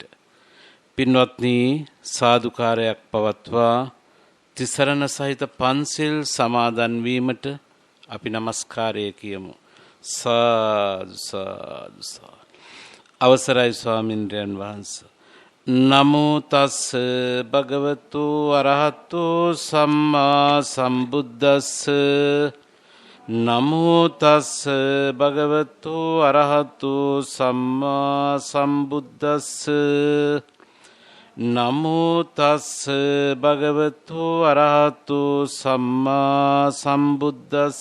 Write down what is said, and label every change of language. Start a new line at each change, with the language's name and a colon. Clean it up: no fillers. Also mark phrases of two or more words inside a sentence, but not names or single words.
Sinhala: පින්වත්නි, සාදුකාරයක් පවත්වා තිසරණ සහිත පන්සිල් සමාදන් වීමට අපි নমස්කාරය කියමු. සාදු සාදු සාදු. අවසරයි ස්වාමින්ද්‍රයන් වහන්සේ.
Pali: නමෝ තස් භගවතු අරහතෝ සම්මා සම්බුද්දස්ස. නමෝ තස් භගවතු අරහතෝ සම්මා සම්බුද්දස්ස. නමෝ තස් භගවතු අරහතෝ සම්මා සම්බුද්දස්ස.